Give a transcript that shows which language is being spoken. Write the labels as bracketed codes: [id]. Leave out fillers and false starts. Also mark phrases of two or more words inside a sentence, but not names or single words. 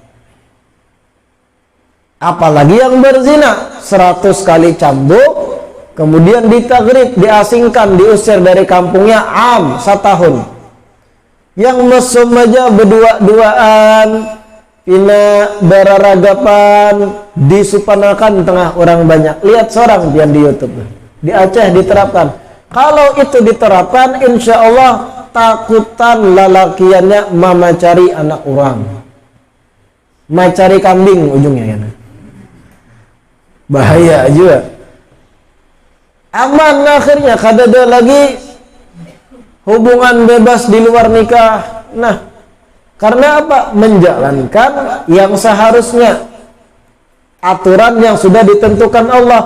[id] Apalagi yang berzina, 100 kali cambuk, kemudian ditagrib, diasingkan, diusir dari kampungnya 1 tahun. [bjn] Yang mesum aja berdua-duaan, pina beraragapan, disupanakan tengah orang banyak. [id] Lihat seorang pian di YouTube, di Aceh diterapkan. [bjn] Kalau itu diterapkan, insya Allah takutan lalakiannya mamacari anak orang, macari kambing ujungnya ya. [id] Bahaya juga. [bjn] Aman akhirnya, kada ada lagi hubungan bebas di luar nikah. [id] Nah, karena apa? Menjalankan yang seharusnya, aturan yang sudah ditentukan Allah.